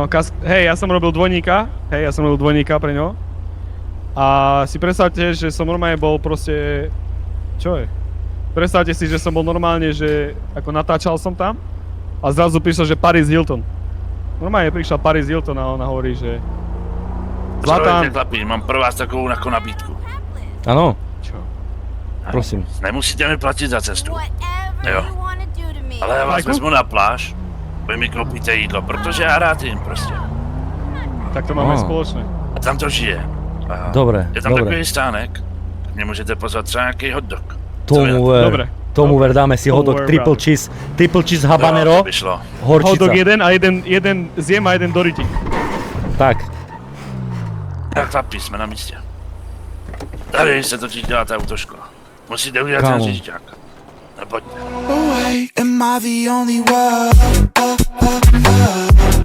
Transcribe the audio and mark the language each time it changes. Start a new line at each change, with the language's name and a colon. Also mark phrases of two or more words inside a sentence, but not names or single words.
Slovak: No, hej, ja som robil dvojníka pre ňo. A si predstavte, že som normálne bol proste, čo je? Predstavte si, že som bol normálne, že ako natáčal som tam a zrazu prišlo, že Paris Hilton. Normálne prišla Paris Hilton a ona hovorí, že Zlatán.
Czech: Chlapi, mám pro vás takovou nabídku.
Slovak: Áno, Čo? prosím.
Czech: Nemusíte mi platit za cestu. Jo. Ale já vás vezmu na pláž, vy mi koupíte jídlo, protože já rád jim prostě.
Slovak: Tak to máme spoločné.
Czech: A tam to žije. A
Slovak: Dobre,
Czech: je tam
Slovak: dobre.
Czech: takový stánek, mě můžete pozvat třeba nějaký hot dog.
Slovak: Dobre. Tomu ver, dáme si hotdog,
English: triple cheese habanero,
Slovak: To by šlo. horčica. Hotdog jeden a jeden zjem a jeden dorytík.
Czech: Tak, Tak chlapi, jsme na místě. Tady se totiž děláte autoškola. Musíte udělat
Slovak: Kámo.
Czech: ten řidičák. No pojďte.
English: Am I the only one?